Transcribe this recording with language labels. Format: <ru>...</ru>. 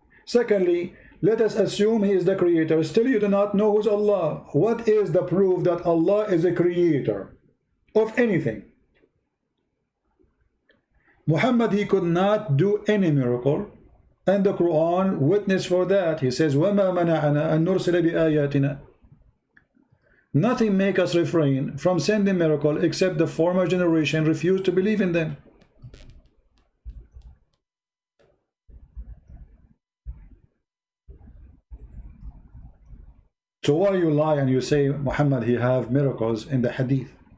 <en>Secondly, let us assume he is the creator. Still you do not know who's Allah. What is the proof that Allah is a creator of anything? Muhammad, he could not do any miracle, and the Quran witness for that. He says,</en> <ar>وَمَا مَنَعَنَا أَن نُرْسِلَ بِآيَاتِنَا.</ar> <en>Nothing make us refrain from sending miracle except the former generation refused to believe in them. So why you lie and you say Muhammad he have miracles in the hadith?</en>